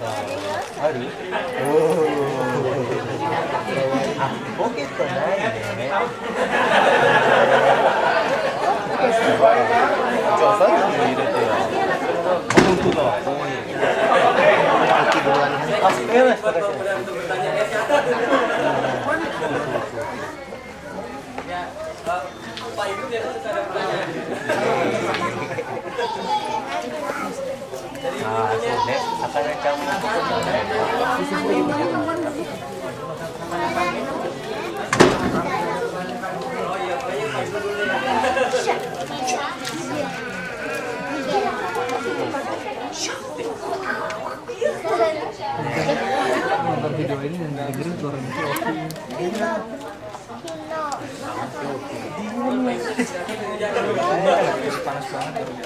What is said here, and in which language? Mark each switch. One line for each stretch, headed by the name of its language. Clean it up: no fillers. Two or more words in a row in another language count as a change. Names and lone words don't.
Japanese: ある？おお。あ、ポケットないね。じゃあ財布に入れてよ。本当だ。あ、やばい、
Indonesian: Untuk bertanya ya. Ya, Pak Ibu biasa suka ada pertanyaan.
Japanese: Ah,そうね。魚ちゃんも
Indonesian: Oh iya, kayaknya Pak Ibu dulu ya. Nonton video ini dan dengerin suara itu panas banget.